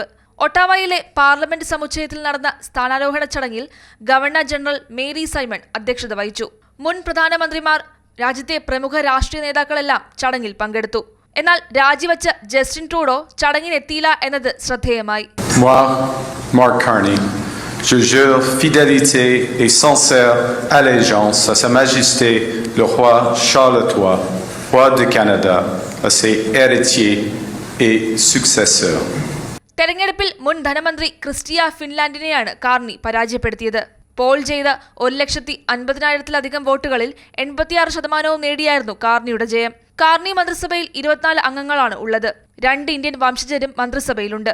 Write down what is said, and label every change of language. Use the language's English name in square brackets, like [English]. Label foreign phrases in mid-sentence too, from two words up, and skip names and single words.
[Malayalam] ഒട്ടാവയിലെ പാർലമെന്റ് സമുച്ചയത്തിൽ നടന്ന സ്ഥാനാരോഹണ ചടങ്ങിൽ ഗവർണർ ജനറൽ മേരി സൈമൺ അധ്യക്ഷത വഹിച്ചു. മുൻ പ്രധാനമന്ത്രിമാർ, രാജ്യത്തെ പ്രമുഖ രാഷ്ട്രീയ നേതാക്കളെല്ലാം ചടങ്ങിൽ പങ്കെടുത്തു. എന്നാൽ രാജിവെച്ച ജസ്റ്റിൻ ട്രൂഡോ ചടങ്ങിനെത്തിയില്ല എന്നത് ശ്രദ്ധേയമായി. [French] Mark Carney, je jure fidélité et sincère allégeance à Sa Majesté le roi Charles III, roi de Canada, à ses héritiers et successeurs. [Malayalam] തെരഞ്ഞെടുപ്പിൽ മുൻ ധനമന്ത്രി ക്രിസ്റ്റിയ ഫിൻലാൻഡിനെയാണ് കാർണി പരാജയപ്പെടുത്തിയത്. പോൾ ചെയ്ത 1,50,000-ലധികം വോട്ടുകളിൽ 86% നേടിയായിരുന്നു കാർണിയുടെ ജയം. കാർണി മന്ത്രിസഭയിൽ 24 അംഗങ്ങളാണ് ഉള്ളത്. 2 ഇന്ത്യൻ വംശജരും മന്ത്രിസഭയിലുണ്ട്.